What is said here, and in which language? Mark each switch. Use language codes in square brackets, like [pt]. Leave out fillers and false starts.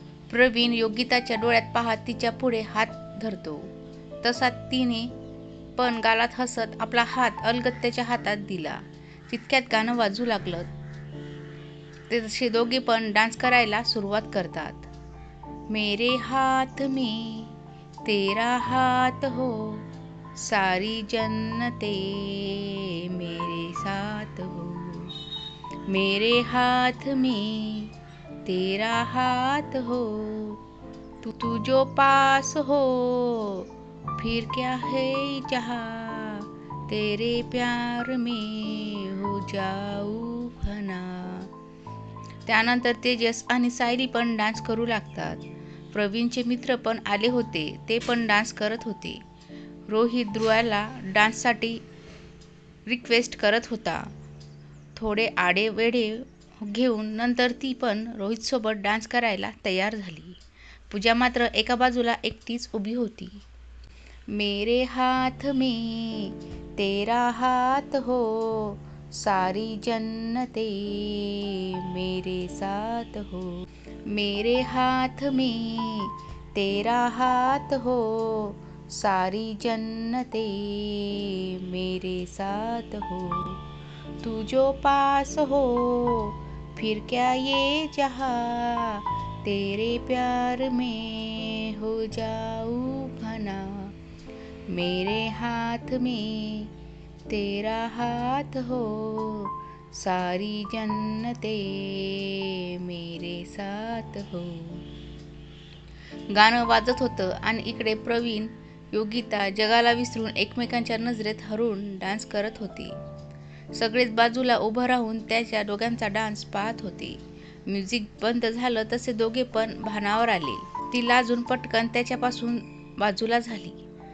[mr] प्रवीण योगिताच्या डोळ्यात पाहत तिच्या पुढे हात धरतो. तसा तिने पण गालात हसत आपला हात अलगद त्याच्या हातात दिला. तितक्यात गाणं वाजू लागलं. तसे दोघे पण डान्स करायला सुरुवात करतात. [hi] मेरे हाथ में तेरा हाथ हो, सारी जन्नते मेरे साथ हो. मेरे हाथ में तेरा हाथ हो, तू जो पास हो, फिर क्या है जहाँ, तेरे प्यार में हो जाऊ फना. [mr] त्यानंतर तेजस आणि सायली पण डान्स करू लागतात. प्रवीणचे मित्र पण आले होते, ते पण डान्स करत होते. रोहित ध्रुवाला डान्ससाठी रिक्वेस्ट करत होता. थोडे आडे वेडे घेऊन नंतर ती पण रोहितसोबत डान्स करायला तयार झाली. पूजा मात्र एका बाजूला एकटीच उभी होती. [hi] मेरे हाथ में तेरा हाथ हो, सारी जन्नते मेरे साथ हो. मेरे हाथ में तेरा हाथ हो, सारी जन्नते मेरे साथ हो. तू जो पास हो, फिर क्या ये जहाँ, तेरे प्यार में हो जाऊ फना. मेरे हाथ में तेरा हाथ हो, सारी जन्नते मेरे साथ हो. [mr] गाणं वाजत होतं आणि इकडे प्रवीण, योगिता जगाला विसरून एकमेकांच्या नजरेत हरून डान्स करत होते. सगळेच बाजूला उभं राहून त्याच्या दोघांचा डान्स पाहत होते. म्युझिक बंद झालं तसे दोघे पण भानावर आले. ती लाजून पटकन त्याच्यापासून बाजूला झाली.